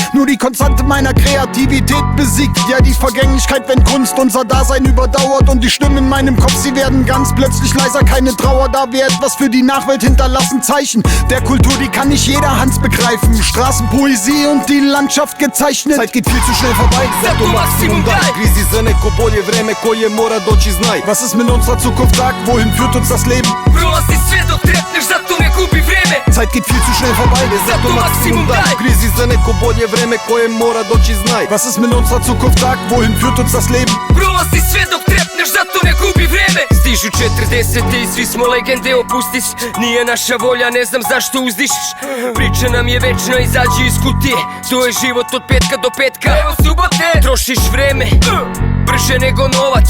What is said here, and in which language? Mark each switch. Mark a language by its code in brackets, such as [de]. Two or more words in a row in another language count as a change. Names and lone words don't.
[de] Nur die Konstante meiner Kreativität besiegt. Ja, die Vergänglichkeit, wenn Kunst unser Dasein überdauert. Und die Stimmen in meinem Kopf, sie werden ganz plötzlich leiser. Keine Trauer, da wir etwas für die Nachwelt hinterlassen. Zeichen der Kultur, die kann nicht jeder Hans begreifen. Straßenpoesie und die Landschaft gezeichnet. Zeit geht viel zu schnell vorbei, [sr] zato Maximum daj. Grizi za neko bolje vreme koje mora doći, znaj. [de] Was ist mit unserer Zukunft, sag, wohin führt uns das Leben? [sr] Prolazi sve dok trepneš, zato ne gubi vreme. [de] Zeit geht viel zu schnell vorbei, [sr] zato Maximum daj. Grizi za neko bolje vreme koje mora doći, znaj. [de] Was ist mit unserer Zukunft, sag, wohin führt uns das Leben? [sr] Prolazi sve dok trepneš, zato ne gubi vreme. Stižu 40 i svi smo legende, opustiš. Nije naša volja, ne znam zašto uzdišeš. Priča nam je večna, izađi iz kutije. To je život od petka do petka. Evo subote, trošiš vreme brže nego novac.